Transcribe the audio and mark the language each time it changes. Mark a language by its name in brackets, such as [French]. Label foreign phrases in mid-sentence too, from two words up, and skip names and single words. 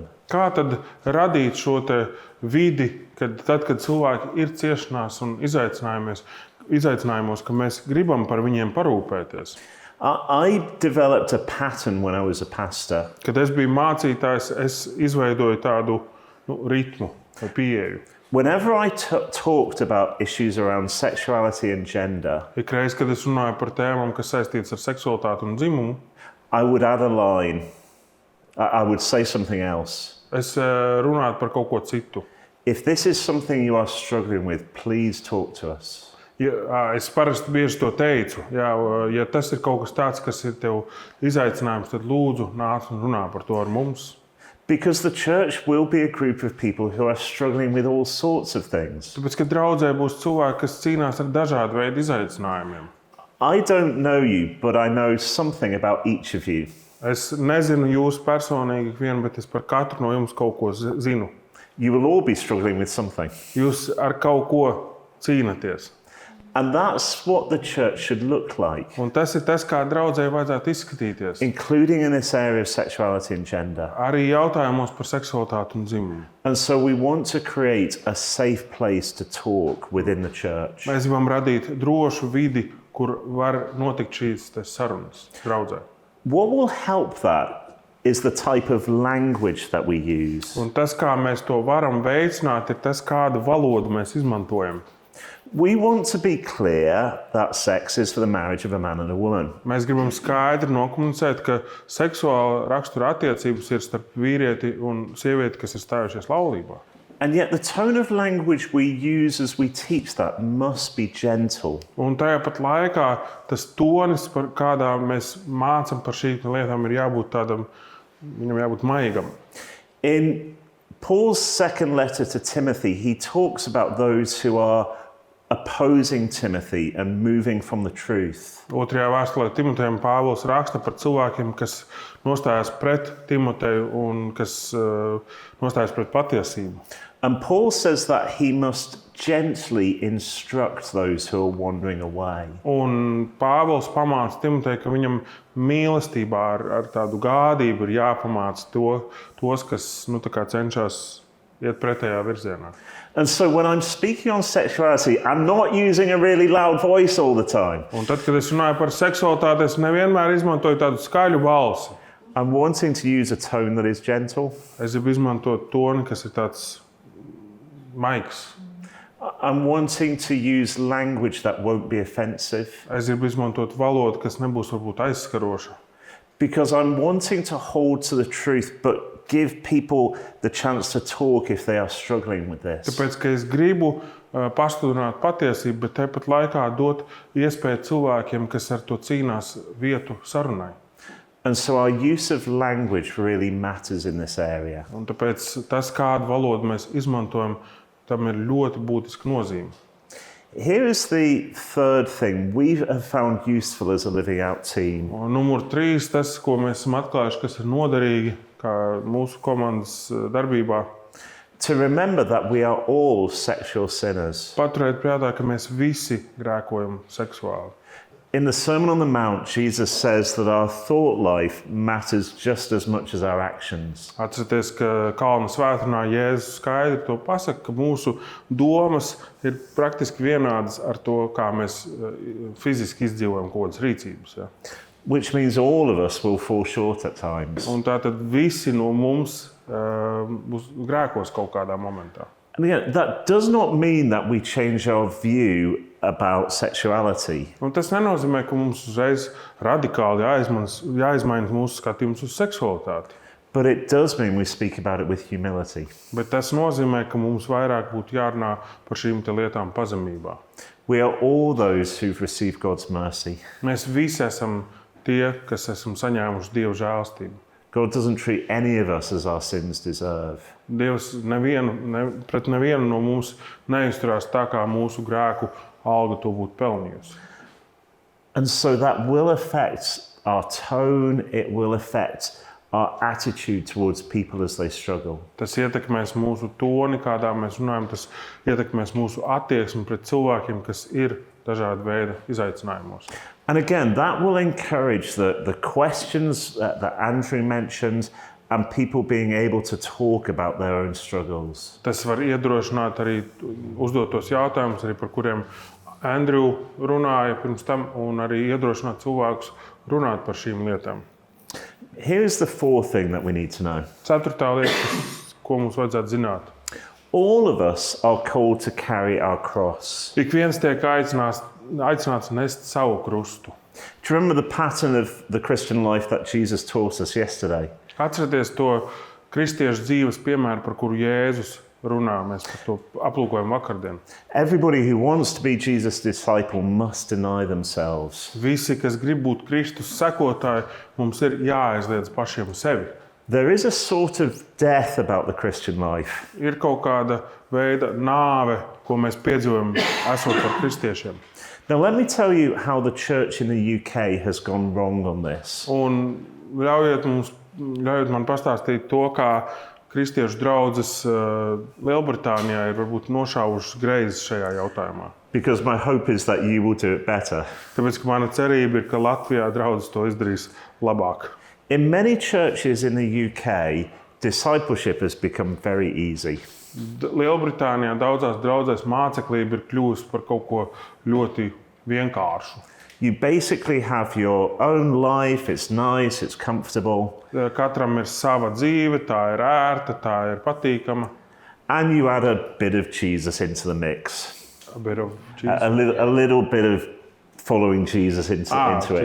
[Latvian] Kā tad radīt šo te vidi, kad cilvēki ir ciešanās un izaicinājumos, ka mēs gribam par viņiem parūpēties? [English] I developed a pattern when I was a pastor. [Latvian] Kad es biju mācītājs, es izveidoju tādu ritmu vai pieeju. [English] Whenever I talked about issues around sexuality and gender, [Latvian] Ikreiz, kad es runāju par tēmām, kas saistītas ar seksualitāti un dzimumu, [English] I would add a line. I would say something else. [Latvian] es runātu par kaut ko citu. [English] If this is something you are struggling with, please talk to us. [Latvian] Es parasti bieži to teicu. Ja tas ir kaut kas tāds, kas ir tev izaicinājums, tad lūdzu nāc un runā par to ar mums. [English] Because the church will be a group of people who are struggling with all sorts of things. [Latvian] Tāpēc, ka draudzē būs cilvēki, kas cīnās ar dažādu veidu izaicinājumiem. [English] I don't know you, but I know something about each of you. [Latvian] Es nezinu jūs personīgi vienu, bet es par katru no jums kaut ko zinu. [English] You will all be struggling with something. [Latvian] Jūs ar kaut ko cīnaties. [English] And that's what the church should look like. [Latvian] Un tas ir tas, kā draudzē vajadzētu izskatīties. [English] Including in this area of sexuality and gender. [Latvian] Arī jautājumos par seksualitāti un dzimumu. [English] And so we want to create a safe place to talk within the church. [Latvian] Mēs gribam radīt drošu vidi, kur var notikt šīs sarunas draudzē. [English] What will help that is the type of language that we use. [Latvian] Un tas, kā mēs to varam veicināt, ir tas, kādu valodu mēs izmantojam. [English] We want to be clear that sex is for the marriage of a man and a woman. [Latvian] Mēs gribam skaidri nokomunicēt, ka seksuāla rakstura attiecības ir starp vīrieti un sievieti, kas ir stājušies laulībā. [English] And yet the tone of language we use as we teach that must be gentle. [Latvian] Un tajā pat laikā tas tonis, par kādā mēs mācam par šīm lietām, ir jābūt tādam, viņam jābūt maigam. [English] In Paul's second letter to Timothy, he talks about those who are opposing Timothy and moving from the truth. [Latvian] Otrajā vēstulē Timotejam Pāvils raksta par cilvēkiem, kas nostājas pret Timoteju un kas nostājas pret patiesību. [English] And Paul says that he must gently instruct those who are wandering away. [Latvian] Un Pāvils pamāca Timoteju, ka viņam mīlestībā ar tādu gādību ir jāpamāca tos, kas cenšas iet pretējā virzienā. [English] And so when I'm speaking on sexuality, I'm not using a really loud voice all the time. [Latvian] Un tad, kad es runāju par seksualitāti, es nevienmēr izmantoju tādu skaļu balsi. [English] I'm wanting to use a tone that is gentle. [Latvian] Es gribu izmantot toni, kas ir tāds maigs. [English] I'm wanting to use language that won't be offensive. [Latvian] Es gribu izmantot valodu, kas nebūs varbūt aizskaroša. [English] Because I'm wanting to hold to the truth, but give people the chance to talk if they are struggling with this. [Latvian] Tāpēc, ka es gribu pasludināt patiesību, bet tāpat laikā dot iespēju cilvēkiem, kas ar to cīnās, vietu sarunai. [English] And so our use of language really matters in this area. [Latvian] Un tāpēc tas, kādu valodu mēs izmantojam, tam ir ļoti būtiska nozīme. [English] Here is the third thing we have found useful as a Living Out team. [Latvian] Un numur 3, tas, ko mēs esam atklājuši, kas ir noderīgi kā mūsu komandas darbībā. [English] To remember that we are all sexual sinners. [Latvian] Paturēt prātā, ka mēs visi grēkojam seksuāli. [English] In the Sermon on the Mount, Jesus says that our thought life matters just as much as our actions. [Latvian] Atcerieties, ka Kalna svētdienā Jēzus skaidri to pasaka, ka mūsu domas ir praktiski vienādas ar to, kā mēs fiziski izdzīvojam kaut kādas rīcības. Ja? [English] Which means all of us will fall short at times. [Latvian] Un tātad visi no mums būs grēkos kaut kādā momentā. [English] And again, that does not mean that we change our view about sexuality. [Latvian] Un tas nenozīmē, ka mums uzreiz radikāli jāizmaina mūsu skatījums uz seksualitāti. [English] But it does mean we speak about it with humility. [Latvian] Bet tas nozīmē, ka mums vairāk būtu jārunā par šīm lietām pazemībā. [English] We are all those who've received God's mercy. [Latvian] Mēs visi esam tie, kas esam saņēmuši Dieva žēlstību. [English] God doesn't treat any of us as our sins deserve. [Latvian] Dievs pret nevienu no mums neizturās tā, kā mūsu grēku alga to būtu pelnījusi. [English] And so that will affect our tone, it will affect our attitude towards people as they struggle. [Latvian] Tas ietekmēs mūsu toni, kādā mēs runājam, tas ietekmēs mūsu attieksmi pret cilvēkiem, kas ir dažādi veidi izaicinājumos. [English] And again, that will encourage the questions that Andrew mentioned and people being able to talk about their own struggles. [Latvian] Tas var iedrošināt arī uzdotos jautājumus, arī par kuriem Andrew runāja pirms tam, un arī iedrošināt cilvēkus runāt par šīm lietām. [English] Here's the fourth thing that we need to know. [Latvian] 4. lieta, ko mums vajadzētu zināt. [English] All of us are called to carry our cross. [Latvian] Ik viens tiek aicināts nest savu krustu. [English] Do you remember the pattern of the Christian life that Jesus taught us yesterday? [Latvian] Atcerieties to kristiešu dzīves piemēru, par kuru Jēzus runā. Mēs par to aplūkojam vakardien. [English] Everybody who wants to be Jesus' disciple must deny themselves. [Latvian] Visi, kas grib būt Kristus sekotāji, mums ir jāaizliedz pašiem sevi. [English] There is a sort of death about the Christian life. [Latvian] Ir kaut kāda veida nāve, ko mēs piedzīvojam, esot par kristiešiem. [English] Now, let me tell you how the church in the UK has gone wrong on this. [Latvian] Un ļaujiet man pastāstīt to, kā kristiešu draudzes Lielbritānijā ir varbūt nošāvušas greizi šajā jautājumā. [English] Because my hope is that you will do it better. [Latvian] Tāpēc, ka mana cerība ir, ka Latvijā draudzes to izdarīs labāk. [English] In many churches in the UK, discipleship has become very easy. [Latvian] Lielbritānijā daudzās draudzēs māceklība ir kļuvusi par kaut ko ļoti vienkāršu. [English] You basically have your own life, it's nice, it's comfortable. [Latvian] Katram ir sava dzīve, tā ir ērta, tā ir patīkama. [English] And you add a bit of Jesus into the mix. A bit of Jesus. A little bit of following Jesus into it.